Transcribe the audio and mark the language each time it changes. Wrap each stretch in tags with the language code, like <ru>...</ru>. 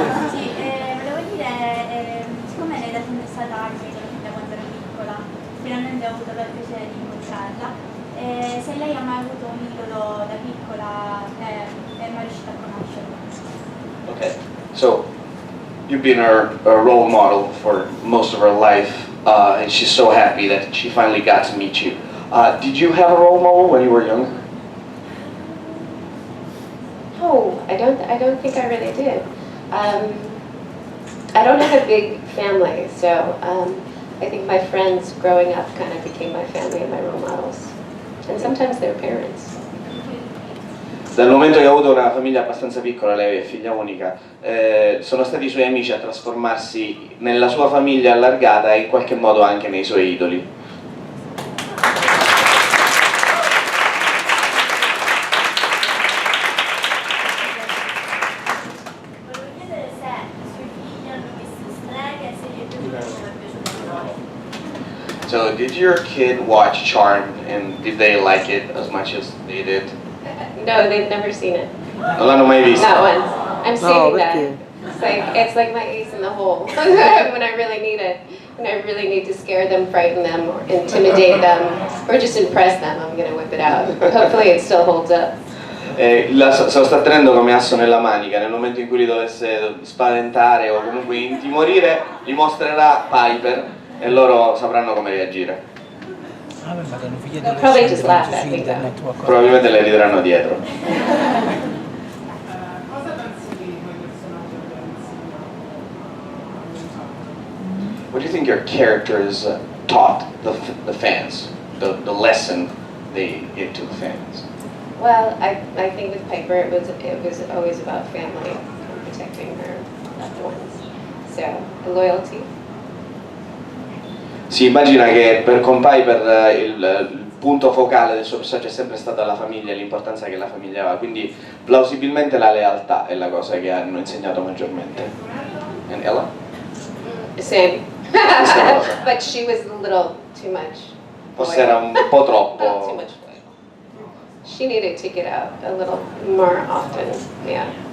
<it>Sì, volevo dire, siccome lei da sempre è stata che da quando ero piccola, finalmente ho avuto il piacere di incontrarla, se lei ha mai avuto un idolo da piccola e mai riuscita a conoscerlo.</it> <en>Okay, so you've been a role model for most of her life, and she's so happy that she finally got to meet you. Did you have a role model when you were young? No, I don't think I really did. I don't have a big family, so I think my friends growing up kind of became my family and my role models. And sometimes their parents.</en> <it>Dal momento che ha avuto una famiglia abbastanza piccola, lei è figlia unica, sono stati i suoi amici a trasformarsi nella sua famiglia allargata e in qualche modo anche nei suoi idoli. Volevo chiedere se i suoi figli hanno visto streghe e se gli è piaciuto o è piaciuto.</it> <en>So, did your kid watch Charmed and did they like it as much as they did? No, they've never seen it.</en> <it>Non l'hanno mai visto?</it> <en>Not once. I'm saving that.</en> <it>perché?</it> <en>It's like my ace in the hole when I really need it. When I really need to scare them, frighten them, or intimidate them, or just impress them, I'm gonna whip it out. Hopefully it still holds up.</en> <it>Se lo sta tenendo come asso nella manica. Nel momento in cui li dovesse spaventare o comunque intimorire, li mostrerà Piper e loro sapranno come reagire. Ah, beh, ma hanno figli</it> <en>They'll probably just laugh</en> <it>su</it> <en>at me,</en> <it>internet o qualcosa. Probabilmente le rideranno dietro. Cosa pensi di quei personaggi che abbiamo visto?</it> <en>What do you think your characters taught the fans? The lesson they gave to the fans? Well, I think with Piper it was always about family and protecting her loved ones. So loyalty.</en> <it>Si immagina che con Piper il punto focale del suo personaggio è sempre stata la famiglia e l'importanza che la famiglia aveva, quindi plausibilmente la lealtà è la cosa che hanno insegnato maggiormente.</it> <en>And Ella? Same.</en> <it>Stessa cosa.</it> <en>But she was a little too much.</en> <it>Forse era un po'</it> <en>Well, too</en> <it>troppo.</it> <en>much. she needed to get out a little more often. Yeah.</en>